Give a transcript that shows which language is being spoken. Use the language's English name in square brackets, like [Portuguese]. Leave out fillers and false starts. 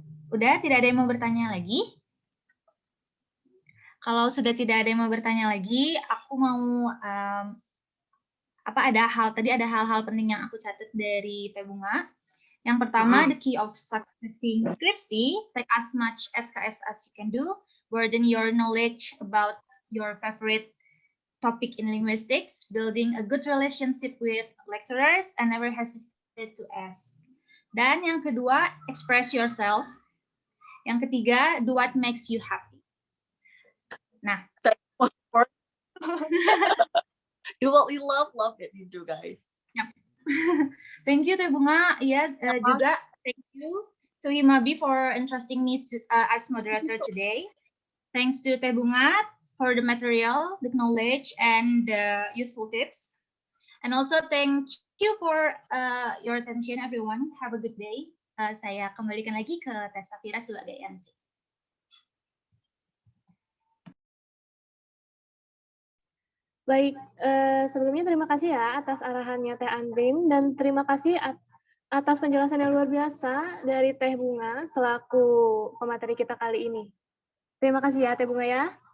[Indonesian] Udah, tidak ada yang mau bertanya lagi? Kalau sudah tidak ada yang mau bertanya lagi, aku mau ada hal-hal penting yang aku catat dari Teh Bunga. Yang pertama, [English] the key of successing skripsi, take as much SKS as you can do, broaden your knowledge about your favorite topic in linguistics, building a good relationship with lecturers, and never hesitate to ask. [Indonesian] Dan yang kedua, [English] express yourself. [Indonesian] Yang ketiga, [English] do what makes you happy. Nah, do what you love it you do guys. Yep. Thank you Teh Bunga. Ya, juga thank you to Himabi for entrusting me as moderator today. Thanks to Teh Bunga for the material, the knowledge, and the useful tips. And also thank you for your attention everyone. Have a good day. [Indonesian] Saya kembalikan lagi ke Teh Safira sebagai MC. Baik, sebelumnya terima kasih ya atas arahannya Teh Andrin, dan terima kasih atas penjelasan yang luar biasa dari Teh Bunga selaku pemateri kita kali ini. Terima kasih ya Teh Bunga ya.